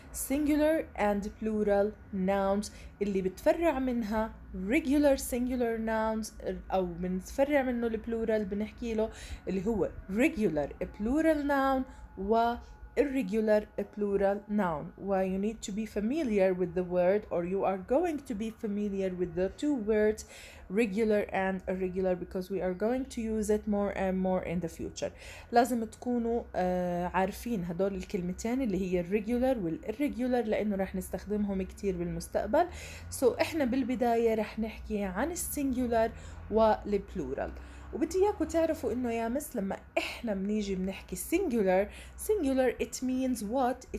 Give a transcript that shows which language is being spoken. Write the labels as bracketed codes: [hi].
[ar] singular and plural nouns اللي بتفرع منها regular singular nouns، أو بنتفرع منه البلورال بنحكي له اللي هو regular plural noun و [en] irregular plural noun. Why you need to be familiar with the word, or you are going to be familiar with the two words regular and irregular, because we are going to use it more and more in the future. [ar] لازم تكونوا عارفين هدول الكلمتين اللي هي الريجولر والirregular، لأنه رح نستخدمهم كتير بالمستقبل. احنا بالبداية رح نحكي عن السنجولار والبلورال. وبدي اياكم تعرفوا انه يا مس لما احنا بنيجي بنحكي [en] singular it means what?